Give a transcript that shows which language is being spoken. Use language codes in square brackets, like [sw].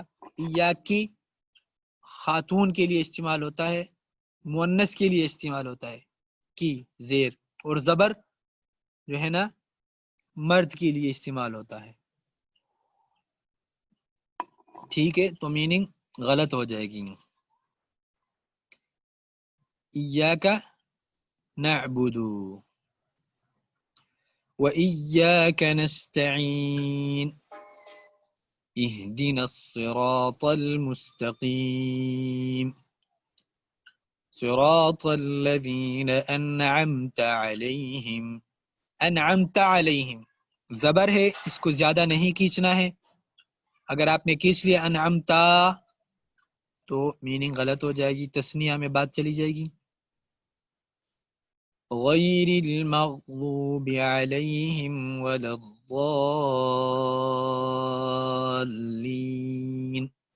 [ur] ایاکی خاتون کے لیے استعمال ہوتا ہے، مؤنث کے لیے استعمال ہوتا ہے کی زیر، اور زبر جو ہے نا مرد کے لیے استعمال ہوتا ہے. ٹھیک ہے، تو میننگ غلط ہو جائے گی. [ar] ایاک نعبد وإياك نستعين اهدنا الصراط المستقيم صراط الذين أنعمت عليهم. [ur] انعمت علیہم زبر ہے، اس کو زیادہ نہیں کھینچنا ہے. اگر آپ نے کھینچ لیا انعمتا تو میننگ غلط ہو جائے گی، تثنیہ میں بات چلی جائے گی. [ar] غیر المغضوب علیہم ولا الضالین.